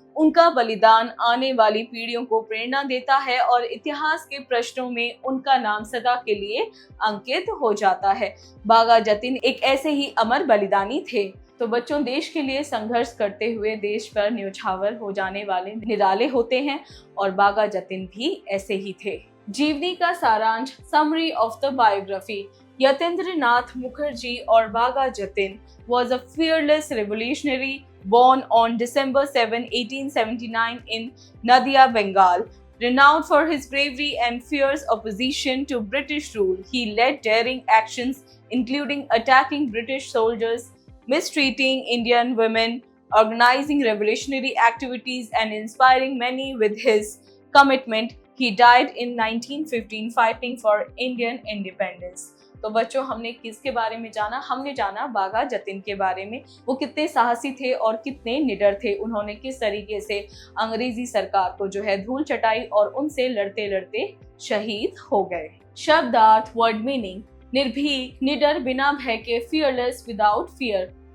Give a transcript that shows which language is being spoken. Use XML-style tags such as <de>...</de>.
<hi>उनका बलिदान आने वाली पीढ़ियों को प्रेरणा देता है और इतिहास के प्रश्नों में उनका नाम सदा के लिए अंकित हो जाता है। बाघा जतिन एक ऐसे ही अमर बलिदानी थे। तो बच्चों, देश के लिए संघर्ष करते हुए देश पर न्यौछावर हो जाने वाले निराले होते हैं और बाघा जतिन भी ऐसे ही थे। जीवनी का सारांश,</hi> <en>Summary of the biography. Yatendranath Mukherjee or Bagha Jatin was a fearless revolutionary born on December 7, 1879 in Nadia, Bengal. Renowned for his bravery and fierce opposition to British rule, he led daring actions including attacking British soldiers, mistreating Indian women, organizing revolutionary activities and inspiring many with his commitment. He died in 1915 fighting for Indian independence.</en> <hi>तो बच्चों, हमने किसके बारे में जाना? हमने जाना बाघा जतिन के बारे में। वो कितने साहसी थे और कितने निडर थे। उन्होंने किस तरीके से अंग्रेजी सरकार को जो है धूल चटाई और उनसे लड़ते लड़ते शहीद हो गए। शब्दार्थ, वर्ड मीनिंग। निर्भीक, निडर, बिना भय के,</hi> <en>Fearless, without fear.</en>